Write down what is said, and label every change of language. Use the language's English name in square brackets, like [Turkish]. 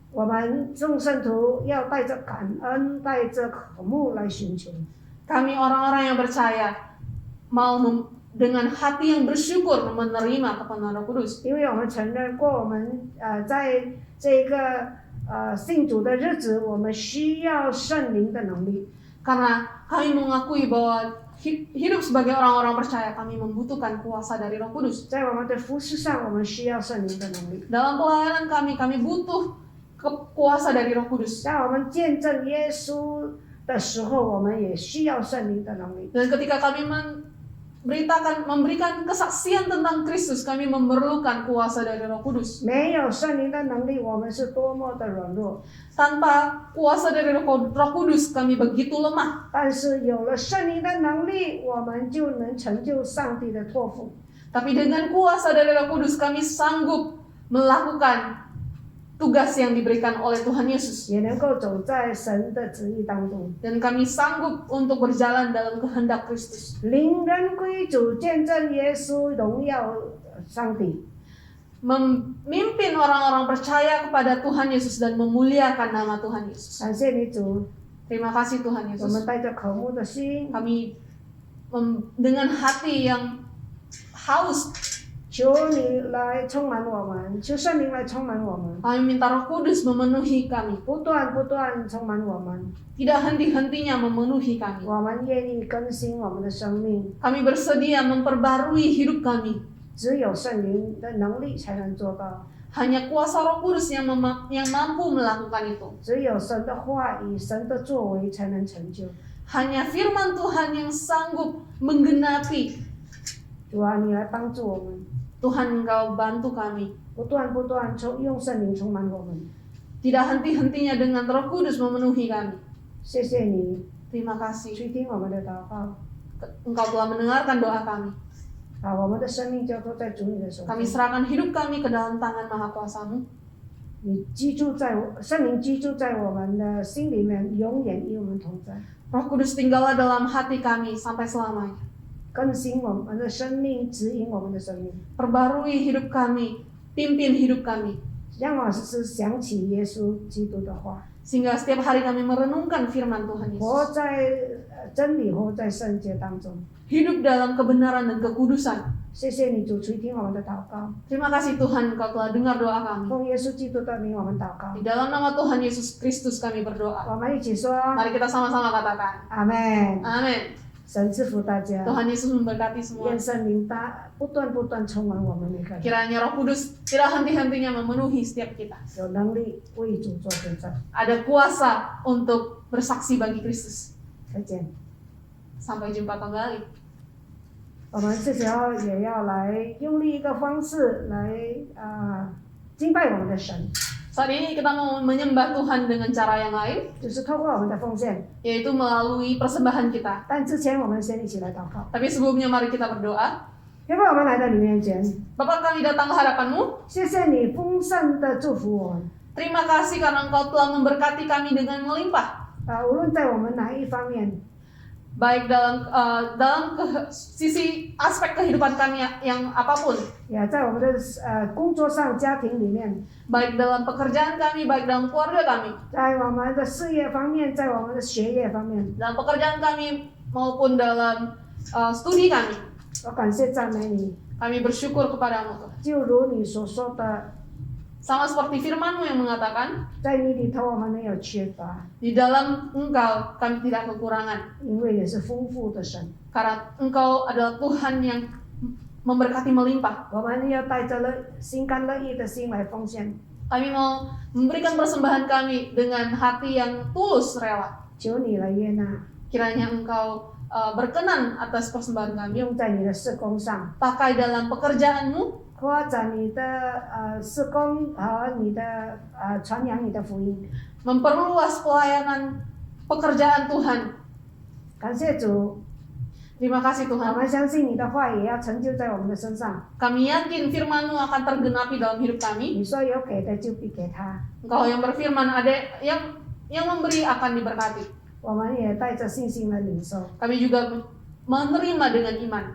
[Chinese] 我们众圣徒要带着感恩，带着渴慕来寻求。 [Indonesian] Kami orang-orang yang percaya mau dengan hati yang bersyukur menerima kepenuhan Roh Kudus. [Chinese] 因为我们承认过，我们在这个信主的日子，我们需要圣灵的能力。 [Indonesian] Karena kami mengakui bahwa hidup sebagai orang-orang percaya, kami membutuhkan kuasa dari Roh Kudus. [Chinese] 在我们的服事上，我们需要圣灵的能力。 [Indonesian] Dalam pelayanan kami butuh kuasa dari Roh Kudus. [Chinese] 当我们见证耶稣的时候，我们也需要圣灵的能力。 [Indonesian] Dan ketika kami memberikan kesaksian tentang Kristus, kami memerlukan kuasa dari Roh Kudus. [Chinese] 没有圣灵的能力，我们是多么的软弱。 [Indonesian] Tanpa kuasa dari Roh Kudus, kami begitu lemah. [Chinese] 但是有了圣灵的能力，我们就能成就上帝的托付。 [Indonesian] Tapi dengan kuasa dari Roh Kudus, kami sanggup melakukan tugas yang diberikan oleh Tuhan Yesus. [Chinese] 也能够走在神的旨意当中， [Indonesian] Dan kami sanggup untuk berjalan dalam kehendak Kristus. [Chinese] 领人归主，见证耶稣，荣耀上帝。 [Indonesian] Memimpin orang-orang percaya kepada Tuhan Yesus dan memuliakan nama Tuhan Yesus. [Chinese] 感谢你主， [Indonesian] Terima kasih Tuhan Yesus. [Chinese] 们带着渴慕的心， [Indonesian] Kami dengan hati yang haus, [Chinese] 求你来充满我们，求圣灵来充满我们， [Indonesian] kami minta Roh Kudus memenuhi kami. [Chinese] 不断充满我们。 [Indonesian] Tidak henti-hentinya memenuhi kami. [Chinese] 我们愿意更新我们的生命， [Indonesian] Kami bersedia memperbarui hidup kami. [Chinese] 只有圣灵的能力才能做到。 [Indonesian] Hanya kuasa Roh Kudus yang mampu melakukan itu. [Chinese] 只有神的话语、神的作为才能成就。 [Indonesian] Hanya firman Tuhan yang sanggup menggenapi. [Chinese] 主啊，你来帮助我们， [Indonesian] Tuhan, Engkau bantu kami. [Chinese] 不断用圣灵充满我们。 [Indonesian] Tidak henti-hentinya dengan Roh Kudus memenuhi kami. [Chinese] 谢谢你 [Indonesian] Terima kasih. [Chinese] 去听我们的祷告， [Indonesian] Engkau telah mendengarkan doa kami. [Chinese] 把我们的生命交托在主你的手 [Indonesian] Kami [Chinese] 中。 [Indonesian] serahkan hidup kami ke dalam tangan Maha Kuasa-Mu. [Chinese] 你圣灵居住在我们的心里面，永远与我们同在， [Indonesian] Roh Kudus tinggallah dalam hati kami sampai selamanya. [Chinese] 更新我们的生命，指引我们的生命， [Indonesian] Perbarui hidup kami, pimpin hidup kami. [Chinese] 让我时时想起耶稣基督的话， [Indonesian] Sehingga setiap hari kami merenungkan firman Tuhan [Chinese] 活 [Indonesian] Yesus. [Chinese] 在真理，活在圣洁当中。 [Indonesian] Hidup dalam kebenaran dan kekudusan. [Chinese] 谢谢你主垂听我们的祷告， [Indonesian] Terima kasih Tuhan, Engkau telah dengar doa kami. [Chinese] 奉耶稣基督的名我们祷告 [Indonesian] Di。 dalam nama Tuhan Yesus Kristus kami berdoa. [Chinese] 我们一起说 [Indonesian] Mari kita sama-sama katakan. [Chinese] 阿门。 [Indonesian] Amin. [Chinese] 神赐福大家， [Indonesian] Tuhan Yesus memberkati semua. [Chinese] 愿圣灵不断充满我们每个人， [Indonesian] Kiranya Roh Kudus tidak henti-hentinya memenuhi setiap kita. [Chinese] 有能力为主做见证。 [Indonesian] Ada kuasa untuk bersaksi bagi Kristus. [Chinese] 再见。 [Indonesian] Sampai jumpa kembali. [Chinese] 我们这时候也要来用另一个方式来敬拜我们的神， [Indonesian] Saat ini kita mau menyembah Tuhan dengan cara yang lain, [Chinese] 就是透过我们的奉献。 [Indonesian] yaitu melalui persembahan kita. [Chinese] 但之前我们先一起来祷告。 [Indonesian] Tapi sebelumnya mari kita berdoa. [Chinese] 天父，我们来到你面前， [Indonesian] Bapa, kami datang ke hadapan-Mu. [Chinese] 谢谢你丰盛的祝福我们。 [Indonesian] Terima kasih karena Engkau telah memberkati kami dengan melimpah. [Chinese] 无论在我们哪一方面， [Indonesian] Baik dalam sisi aspek kehidupan kami yang apapun. [Chinese] 也在我们的工作上、家庭里面， [Indonesian] Baik dalam pekerjaan kami, baik dalam keluarga kami. [Chinese] 在我们的事业方面，在我们的学业方面， [Indonesian] Dalam pekerjaan kami maupun dalam studi kami. [Chinese] 我感谢赞美你。 [Indonesian] Kami bersyukur kepadamu Tuhan. [Chinese] 就如你所说的， [Indonesian] Sama seperti firman-Mu yang mengatakan, [Chinese] 在你里头我们没有缺乏， [Indonesian] di dalam Engkau kami tidak kekurangan. [Chinese] 因为你是丰富的神。 [Indonesian] Karena Engkau adalah Tuhan yang memberkati melimpah. [Chinese] 我们要带着心甘乐意的心来奉献， [Indonesian] Kami mau memberikan persembahan kami dengan hati yang tulus rela. [Chinese] 求你来悦纳， [Indonesian] Kiranya Engkau berkenan atas persembahan kami. [Chinese] 用在你的事工上， [Indonesian] Pakai dalam pekerjaan-Mu, [Chinese] 扩展你的事工和你的传扬你的福音。 [Indonesian] memperluas pelayanan pekerjaan Tuhan. [Chinese] 感谢主， [Indonesian] Terima kasih [Chinese] 我 [Indonesian] Tuhan. [Chinese] 们相信你的话也要成就在我们的身上。 [Indonesian] Kami yakin firman-Mu akan tergenapi dalam hidup kami. [Chinese] 你说有给的就必给他， [Indonesian] Engkau yang berfirman, ada yang memberi akan diberkati. [Chinese] 我们也带着信心来领受。 [Indonesian] Kami juga menerima dengan iman.